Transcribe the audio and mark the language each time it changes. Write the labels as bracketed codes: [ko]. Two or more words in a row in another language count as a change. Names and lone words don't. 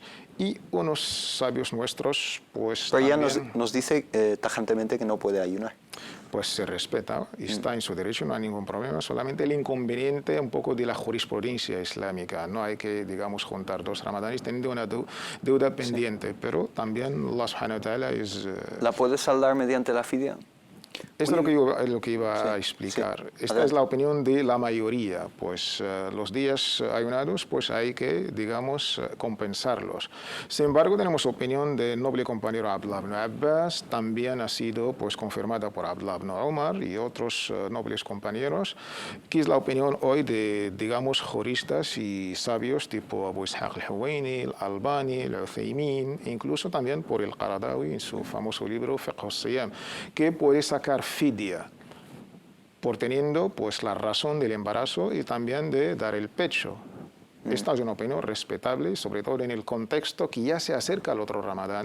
[es] Y unos sabios nuestros, pues Pero también, ya nos dice tajantemente que no puede ayunar. Pues se respeta y está en su derecho, no hay ningún problema. Solamente el inconveniente un poco de la jurisprudencia islámica. No hay que, digamos, juntar 2 ramadanes teniendo una deuda pendiente. Pero también [ar] الله سبحانه وتعالى [es] es... ¿La puede saldar mediante la fidia? Esto es lo que iba a explicar. Sí. Esta es la opinión de la mayoría. Pues los días ayunados, pues hay que, digamos, compensarlos. Sin embargo, tenemos opinión del noble compañero Abdullah ibn Abbas, también ha sido pues confirmada por Abdullah ibn Umar y otros nobles compañeros, que es la opinión hoy de, digamos, juristas y sabios tipo Abu Ishaq al-Huwaini, al-Albani, al-Uthaymin, incluso también por el Qaradawi en su famoso libro Fiqh al-Siyam, que puede sacar fidia por teniendo pues la razón del embarazo y también de dar el pecho. Esta es una opinión respetable, sobre todo en el contexto que ya se acerca al otro Ramadán.